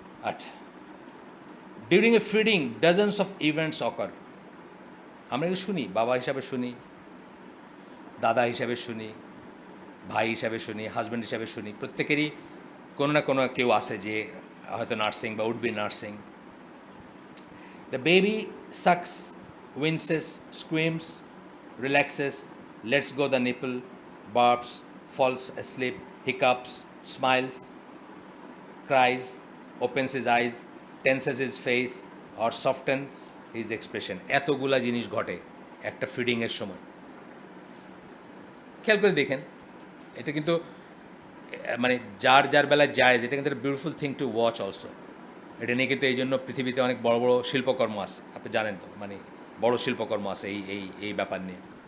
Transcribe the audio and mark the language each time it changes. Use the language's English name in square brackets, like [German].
[English] আচ্ছা, during a feeding dozens of events occur. [Bangla] আমরা এটা শুনি, বাবা হিসাবে শুনি, দাদা হিসাবে শুনি, ভাই হিসাবে শুনি, হাজব্যান্ড হিসাবে শুনি, প্রত্যেকেরই কোনো না কোনো কেউ আছে যে হয়তো নার্সিং বা [English] Would be nursing. The baby sucks, winces, screams, relaxes, lets go the nipple, barks, falls asleep, hiccups, smiles, cries, opens his eyes, tenses his face, or softens his expression. [Bangla] এতগুলা জিনিস ঘটে একটা ফিডিংয়ের সময়। খেয়াল করে দেখেন, এটা কিন্তু মানে যার বেলায় যায়, এটা কিন্তু একটা [English] Beautiful thing to watch also. [Bangla] এটা নিয়ে কিন্তু এই জন্য পৃথিবীতে অনেক বড় বড় শিল্পকর্ম আছে, আপনি জানেন তো, মানে বড় শিল্পকর্ম আছে এই ব্যাপার নিয়ে।